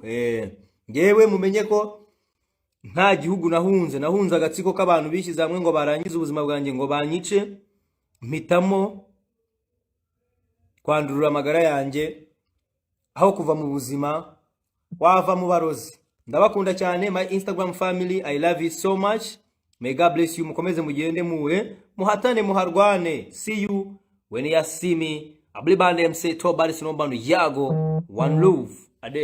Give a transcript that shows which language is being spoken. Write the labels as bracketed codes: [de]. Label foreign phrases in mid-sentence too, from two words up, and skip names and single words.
[rw] Ngewe mumenye ko nta gihugu nahunze agatsiko k'abantu bishyize hamwe ngo barangize ubuzima bwanjye ngo banyice. Mpitamo kwandurura amagara yanjye aho kuva mu buzima wava mu barozi. Ndabakunda cyane [en] my Instagram family, I love you so much. May God bless you. [rw] Mukomeze mugende muhatane muharwane. [en] See you when you see me. Ablibande MC Tobali Sinombandu Yago. One love. Adea.